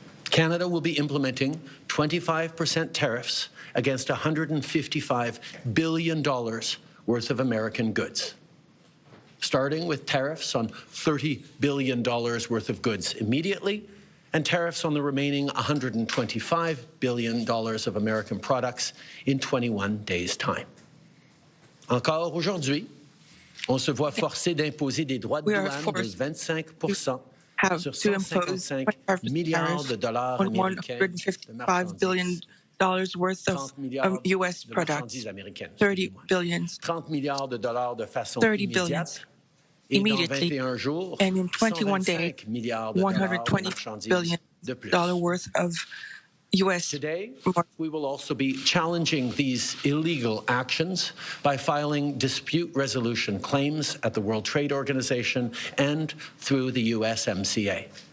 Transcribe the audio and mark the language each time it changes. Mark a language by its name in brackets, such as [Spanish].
[English] Canada will be implementing 25% tariffs against $155 billion worth of American goods, starting with tariffs on $30 billion worth of goods immediately, and tariffs on the remaining $125 billion of American products in 21 days' time. [French] Encore aujourd'hui, on se voit forcé d'imposer des droits de douane de 25% sur 155 milliards de dollars américains de marchandises. [English] Worth of U.S. products, 30 billion, [French] 30 milliards de dollars de façon [English] 30 billion immediately, and in 21 days, $120 billion worth of U.S. Today, we will also be challenging these illegal actions by filing dispute resolution claims at the World Trade Organization and through the USMCA.